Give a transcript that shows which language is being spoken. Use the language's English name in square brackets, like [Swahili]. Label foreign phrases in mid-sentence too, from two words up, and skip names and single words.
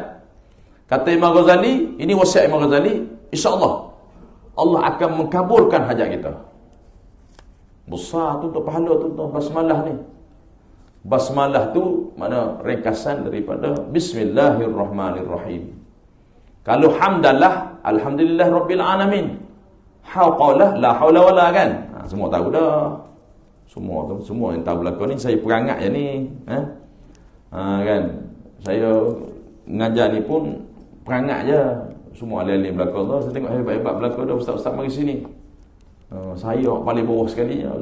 [Malay] Kata Imam Ghazali, ini wasiat Imam Ghazali, insya-Allah Allah akan mengkabulkan hajat kita. Besar tu untuk pahala tu, basmalah ni. Basmalah tu mana ringkasan daripada bismillahirrahmanirrahim. Kalau hamdalah, [Arabic] alhamdulillah rabbil alamin. Hauqalah, la haula wala, [Malay] kan? Semua tahu dah. Semua yang tahu belakang ni, saya perangat je ni. Kan? Saya mengajar ni pun perangat je. Semua alih-alih belakang tu. Saya tengok hebat-hebat belakang dah, ustaz-ustaz mari sini. Saya paling bawah sekali je.